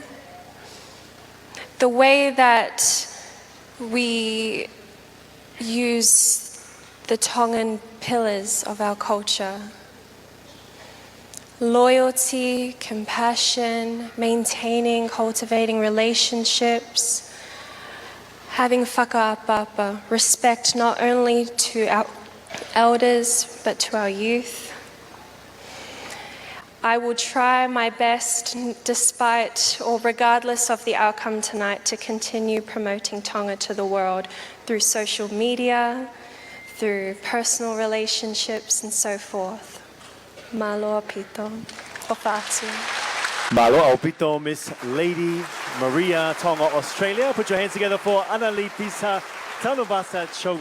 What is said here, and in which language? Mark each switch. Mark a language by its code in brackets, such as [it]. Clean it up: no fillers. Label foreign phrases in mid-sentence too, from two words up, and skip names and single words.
[en] The way that we use the Tongan pillars of our culture, loyalty, compassion, maintaining, cultivating relationships, having whakaapapa, respect not only to our elders, but to our youth. I will try my best, despite or regardless of the outcome tonight, to continue promoting Tonga to the world through social media, through personal relationships, and so forth. [to] Malo apito, ofatu. Malo aupito, [en] Miss Lady Maria Tonga, Australia. Put your hands together for Anali Pisa, Tanuvasa, Chou.